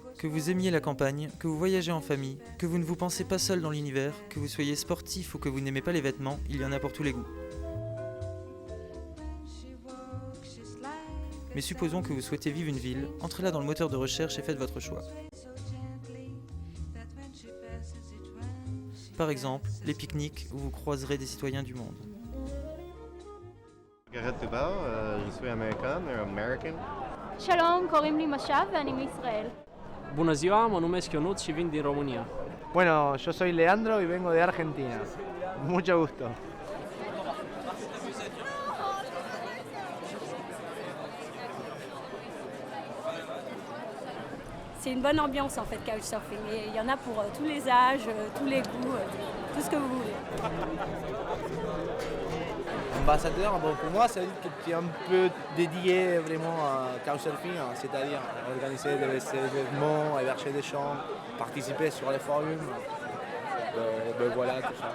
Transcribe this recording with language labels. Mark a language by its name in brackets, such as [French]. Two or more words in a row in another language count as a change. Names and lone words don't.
[French] Que vous aimiez la campagne, que vous voyagez en famille, que vous ne vous pensez pas seul dans l'univers, que vous soyez sportif ou que vous n'aimez pas les vêtements, il y en a pour tous les goûts. Mais supposons que vous souhaitez vivre une ville, entrez là dans le moteur de recherche et faites votre choix. Par exemple, les pique-niques où vous croiserez des citoyens du monde. גרד טובל, je suis American. [Hebrew] שלום, קוראים לי משב ואני מישראל. [Romanian] Bună ziua, mă numesc Ionut și vin din România. [Spanish] Bueno, yo soy Leandro y vengo de Argentina. Mucho gusto. [French] C'est une bonne ambiance en fait, couchsurfing. Et il y en a pour tous les âges, tous les goûts, tout ce que vous voulez. Ambassadeur, bon, pour moi, ça veut dire que tu es un peu dédié vraiment à Couchsurfing, c'est-à-dire organiser des événements, héberger des chambres, participer sur les forums, voilà, tout ça.